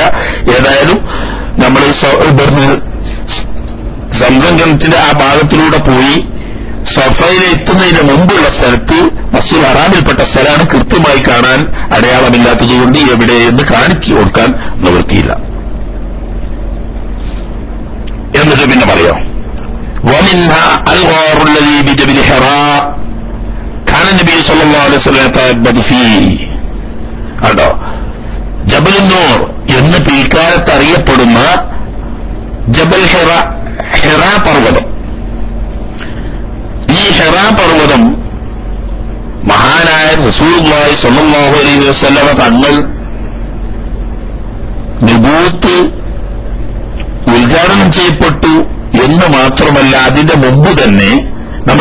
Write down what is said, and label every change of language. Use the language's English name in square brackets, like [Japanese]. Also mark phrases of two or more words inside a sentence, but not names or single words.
[Malayalam] ഏതായാലും നമ്മൾ ഇവിടുന്ന് സംസം കിണറ്റിന്റെ ആ ഭാഗത്തിലൂടെ പോയി സഫയിൽ എത്തുന്നതിന് മുമ്പുള്ള സ്ഥലത്ത് മസ്ജിദുൽ ഹറാമിൽപ്പെട്ട സ്ഥലമാണ്. കൃത്യമായി കാണാൻ അടയാളമില്ലാത്തതുകൊണ്ട് എവിടെയെന്ന് കാണിച്ചു കൊടുക്കാൻ നിവൃത്തിയില്ല. എന്നിട്ട് പിന്നെ പറയാം, [Arabic] ومنها الغار الذي بجبل حراء كان النبي صلى الله عليه وسلم يتعبد فيه. [Malayalam] കണ്ടോ, ജബൽ നൂർ എന്ന് പിൽക്കാലത്ത് അറിയപ്പെടുന്ന ജബൽ ഹിറ പർവ്വതം. ഈ ഹിറ പർവ്വതം മഹാനായ [Arabic] رسول الله صلى الله عليه وسلم [Malayalam] തങ്ങൾ നുബൂവത്ത് ഉദ്ഘാടനം ചെയ്യപ്പെട്ടു എന്ന് മാത്രമല്ല, അതിന്റെ മുമ്പ് തന്നെ നമ്മൾ